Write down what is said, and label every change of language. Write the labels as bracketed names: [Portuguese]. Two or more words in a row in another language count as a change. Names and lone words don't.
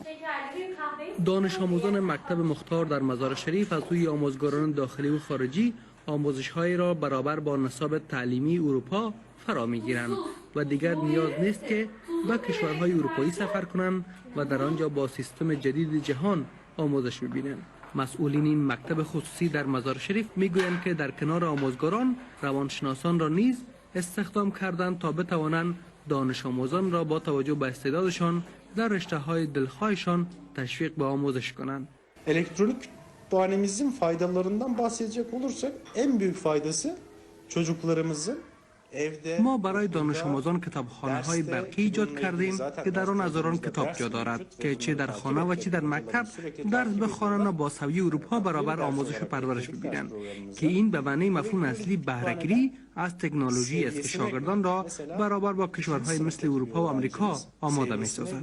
[Persian] دانش آموزان مکتب مختار در مزار شریف از سوی آموزگاران داخلی و خارجی آموزش‌هایی را برابر با نصاب تعلیمی اروپا فرا می‌گیرند و دیگر نیاز نیست که به کشورهای اروپایی سفر کنند و در آنجا با سیستم جدید جهان آموزش می‌بینند. مسئولین این مکتب خصوصی در مزار شریف می‌گویند که در کنار آموزگاران روانشناسان را نیز استخدام کردند تا بتوانند دانش آموزان را با توجه به استعدادشان در rüşteهای دلخواهشان تشویق به آموزش کنند. [Turkish] Elektronik kütüphanemizin faydalarından bahsedecek olursak en büyük faydası çocuklarımızın [Persian] ما برای دانش آموزان کتابخانه‌های برقی ایجاد کردیم که در آن هزاران کتاب جا دارد که چه در خانه و چه در مکتب درس بخوانند و با سویه اروپا برابر آموزش و پرورش ببینند که این به معنی مفهوم اصلی بهره‌گیری از تکنولوژی است که شاگردان را برابر با کشورهای مثل اروپا و آمریکا آماده می‌سازد.